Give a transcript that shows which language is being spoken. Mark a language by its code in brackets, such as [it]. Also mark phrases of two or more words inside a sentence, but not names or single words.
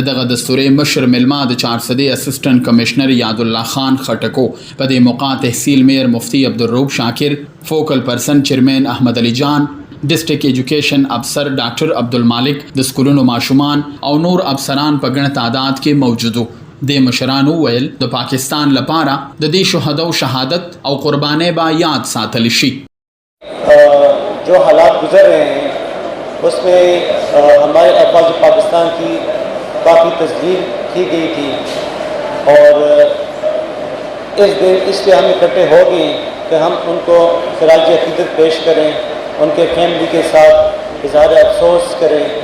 [ps] دغه دستورې مشر ملما د 400 [en] assistant commissioner [ps] یاد الله خان خټکو په دې موقع تحصیل میر مفتی عبدالرؤف شاکر، [en] focal person [ps] چیرمن احمد علي جان، [en] district education officer [ps] ډاکټر عبدالمالک، د سکولونو ماشومان او نور افسران په ګڼ تعداد کې موجود وو. د مشرانو ویل د پاکستان لپاره د دې شهداو شهادت او قربانۍ با یاد ساتل شي. [ur] جو حالات گزر رہے ہیں اس میں ہمارے افواج پاکستان کی کافی تسلیل کی گئی تھی اور اس دن اس لیے ہم اکٹھے ہو گئے کہ ہم ان کو خراج عقیدت پیش کریں، ان کے فیملی کے ساتھ اظہار افسوس کریں،